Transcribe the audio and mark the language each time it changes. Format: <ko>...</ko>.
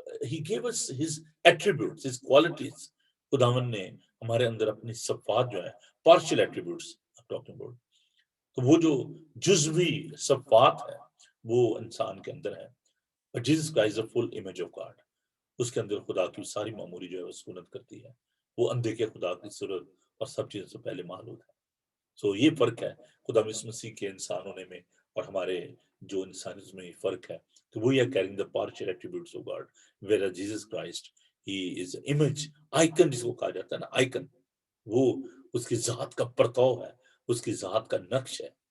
<en>He gave us his attributes, his qualities.</en> <ur>خداوند نے ہمارے اندر اپنی صفات جو ہے,</ur> <en>partial attributes I'm talking about,</en> <ur>تو وہ جو جزوی صفات ہے وہ انسان کے اندر ہے.</ur> <en>But Jesus Christ is a full image of God.</en> <ur>اس کے اندر خدا کی ساری معمولی جو ہے وہ سکونت کرتی ہے. وہ اندھے کے خدا کی صورت اور سب چیزوں سے پہلے معلوم ہے. سو یہ فرق ہے خدا یسوع مسیح کے انسان ہونے میں اور ہمارے جو انسانیت میں فرق ہے. تو وہ یہ carrying</ur> <en>the partial attributes of God, whereas Jesus Christ he is image, icon</en> <ur>جس کو کہا جاتا ہے نا, آئیکن, وہ اس کی ذات کا پرتو ہے, اس کی ذات کا نقش ہے.</ur>